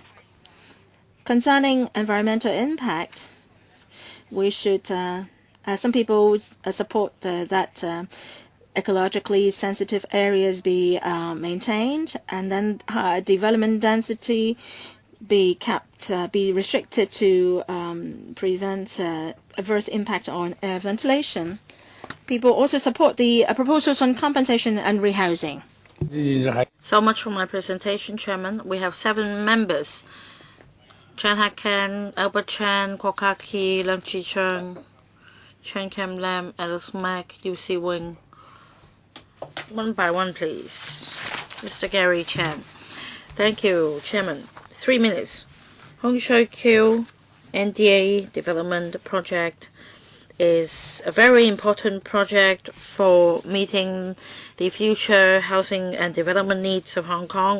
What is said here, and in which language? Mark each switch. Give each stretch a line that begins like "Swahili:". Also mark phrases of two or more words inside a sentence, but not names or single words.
English: Concerning environmental impact, we should, some people support that ecologically sensitive areas be maintained, and then development density be kept, be restricted to prevent adverse impact on air ventilation. People also support the proposals on compensation and rehousing. So much for my presentation, Chairman. We have 7 members. Chan Hak Ken, Albert Chan, Kwok Kak Ki, Lam Chi Chung, Chen Kem Lam, Alice Mack, UC Wing. One by one, please. Mr. Gary Chan. Thank you, Chairman. 3 minutes. Hong Shui Q, NDA Development Project is a very important project for meeting the future housing and development needs of Hong Kong.